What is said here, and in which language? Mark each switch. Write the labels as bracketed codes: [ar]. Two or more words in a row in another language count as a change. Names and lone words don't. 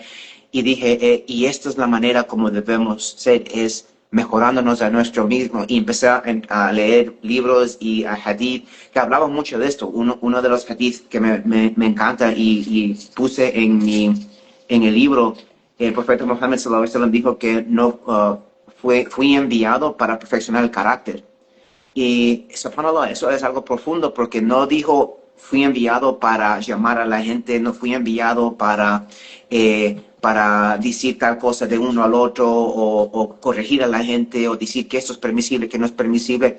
[es] Y dije, y esta es la manera como debemos ser, es mejorándonos a nuestro mismo. Y empecé a leer libros y a hadith que hablaban mucho de esto. Uno de los hadith que me encanta y puse en el libro, el profeta Muhammad [ar] صلى الله عليه وسلم [es] dijo que no fui enviado para perfeccionar el carácter. Y subhanallah, eso es algo profundo porque no dijo fui enviado para llamar a la gente, no fui enviado para decir tal cosa de uno al otro o corregir a la gente o decir que esto es permisible, que no es permisible.